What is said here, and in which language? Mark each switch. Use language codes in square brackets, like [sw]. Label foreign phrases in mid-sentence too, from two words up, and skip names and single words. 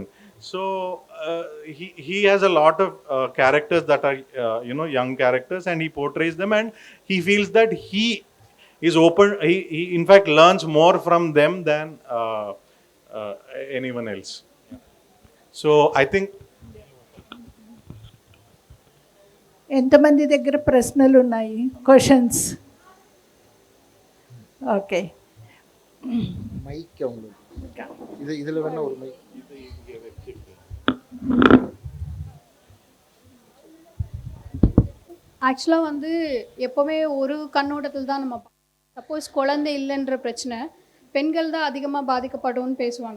[en] So he has a lot of characters that are young characters, and he portrays them, and he feels that he is open. He in fact learns more from them than uh, anyone else. So I think. [te] ఎంతమంది దగ్గర ప్రశ్నలు ఉన్నాయి, క్వశ్చన్స్? ఓకే, [ta] மைக் அவங்களுக்கு இதில் வேணா ஒரு மைக். ஆக்சுவலாக வந்து எப்போவுமே ஒரு கண்ணோட்டத்தில் தான் நம்ம சப்போஸ் குழந்தை இல்லைன்ற பிரச்சனை பெண்கள் தான் அதிகமாக பாதிக்கப்படும்னு பேசுவாங்க.